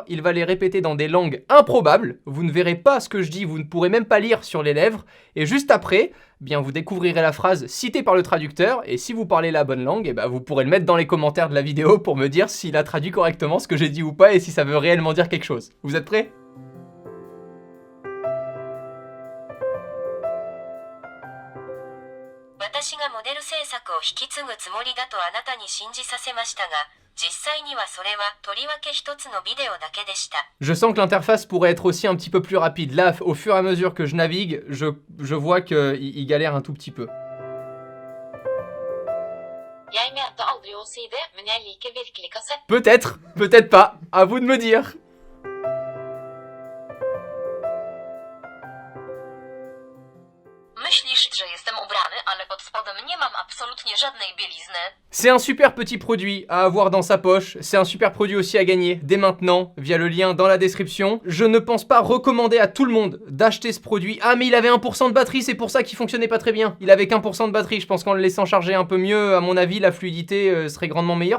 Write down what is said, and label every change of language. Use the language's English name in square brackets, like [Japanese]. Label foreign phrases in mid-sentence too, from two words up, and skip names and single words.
[French] Il va les répéter dans des langues improbables. Vous ne verrez pas ce que je dis. Vous ne pourrez même pas lire sur les lèvres. Et juste après, bien, vous découvrirez la phrase citée par le traducteur. Et si vous parlez la bonne langue, ben, vous pourrez le mettre dans les commentaires de la vidéo pour me dire s'il a traduit correctement ce que j'ai dit ou pas et si ça veut réellement dire quelque chose. Vous êtes prêts ? [Japanese] 私がモデル制作を引き継ぐつもりだとあなたに信じさせましたが、実際にはそれはとりわけ一つのビデオだけでした。 [French] Je sens que l'interface pourrait être aussi un petit peu plus rapide. Là, au fur et à mesure que je navigue, je vois qu'il galère un tout petit peu. [Norwegian] Jeg mente aldri å si det, men jeg liker virkelig kassett. [French] Peut-être, peut-être pas. À vous de me dire. [Polish] Myślisz, że jestem ubrany, ale pod spodem nie mam absolutnie żadnej bielizny. [French] C'est un super petit produit à avoir dans sa poche. C'est un super produit aussi à gagner dès maintenant via le lien dans la description. Je ne pense pas recommander à tout le monde d'acheter ce produit. Ah mais il avait 1% de batterie, c'est pour ça qu'il fonctionnait pas très bien. Il avait qu'1% de batterie. Je pense qu'en le laissant charger un peu mieux, à mon avis, la fluidité serait grandement meilleure.